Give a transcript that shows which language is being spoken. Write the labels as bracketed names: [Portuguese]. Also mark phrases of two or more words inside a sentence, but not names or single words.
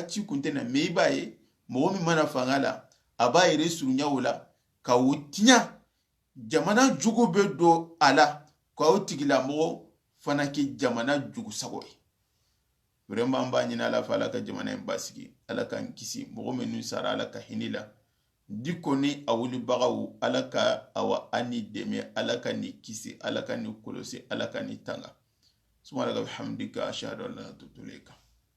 [Bambara] ci kun tɛ na mais i b'a ye mɔgɔ min mana fanga la a b'a yɛrɛ surunya o la ka o tiɲɛ jamana jugu bɛ don a la ka o tigilamɔgɔ fana kɛ jamana jugu sago ye vraiment n b'a ɲini ala fɛ ala ka jamana in basigi ala k'an kisi mɔgɔ minnu sara ala ka hinɛ la diko ni a wulibagaw ala ka awa ani dɛmɛ ala ka ni kisi ala ka ni kɔlɔsi ala ka ni tanga [Arabic] سبحانك وبحمدك أشهد أن لا إله إلا أنت